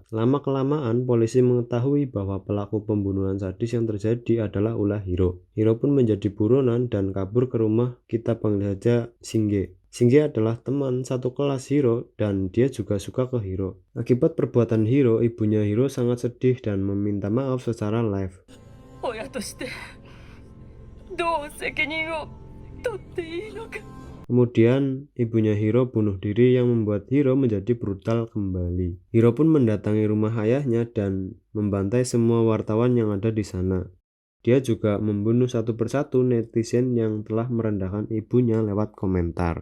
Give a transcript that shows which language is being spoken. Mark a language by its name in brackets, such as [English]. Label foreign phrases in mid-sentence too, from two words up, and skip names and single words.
[Indonesian] Lama-kelamaan polisi mengetahui bahwa pelaku pembunuhan sadis yang terjadi adalah ulah Hiro. Hiro pun menjadi buronan dan kabur ke rumah, kita panggil saja Shinge. Shinge adalah teman satu kelas Hiro dan dia juga suka ke Hiro. Akibat perbuatan Hiro, ibunya Hiro sangat sedih dan meminta maaf secara live. [Japanese] 親としてどう責任を取っていいのか。 [Indonesian] Kemudian ibunya Hiro bunuh diri yang membuat Hiro menjadi brutal kembali. Hiro pun mendatangi rumah ayahnya dan membantai semua wartawan yang ada di sana. Dia juga membunuh satu persatu netizen yang telah merendahkan ibunya lewat komentar.